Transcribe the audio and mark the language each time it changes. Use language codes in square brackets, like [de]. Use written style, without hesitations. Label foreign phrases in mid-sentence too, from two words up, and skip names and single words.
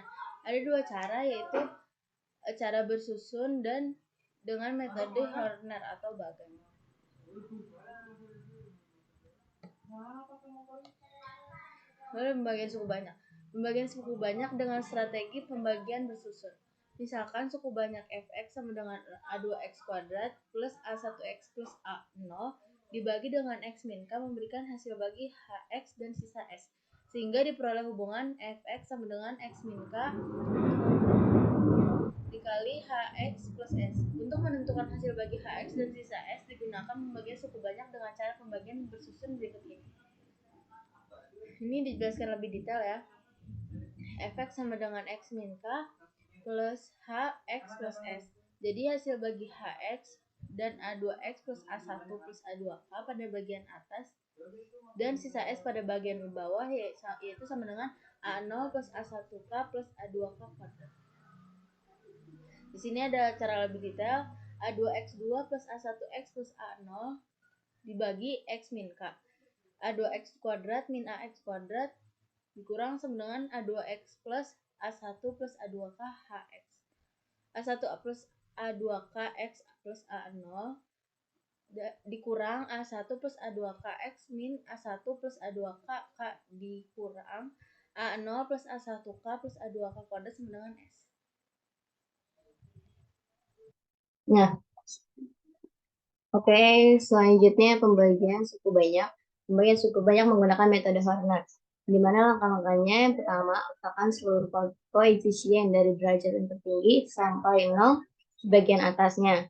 [id] Ada dua cara, yaitu cara bersusun dan dengan metode Horner atau bagan. Lalu pembagian suku banyak. Pembagian suku banyak dengan strategi pembagian bersusun. Misalkan suku banyak fx sama dengan a2x kuadrat plus a1x plus a0 dibagi dengan x min k memberikan hasil bagi hx dan sisa s. Sehingga diperoleh hubungan fx sama dengan x min k dikali hx plus s. Untuk menentukan hasil bagi hx dan sisa s digunakan pembagian suku banyak dengan cara pembagian bersusun berikut ini. Ini dijelaskan lebih detail ya. Fx sama dengan x min k plus hx plus s. Jadi hasil bagi hx dan a2x plus a1 plus a2k pada bagian atas dan sisa s pada bagian bawah yaitu sama dengan a0 plus a1k plus a2k kuadrat. Di sini ada cara lebih detail. A2x2 plus a1x plus a0 dibagi x min k. A2x kuadrat min ax kuadrat dikurang sama dengan A2x plus A1 plus A2k HX. A1 plus A2K X plus A0 dikurang A1 plus A2K X min A1 plus A2K K dikurang A0 plus A1K plus A2K kuadrat sama dengan S. Nah, oke, selanjutnya pembagian suku banyak. Pembagian suku banyak menggunakan metode Horner. Di mana langkah-langkahnya yang pertama, letakkan seluruh koefisien dari derajat yang tertinggi sampai 0 di bagian atasnya.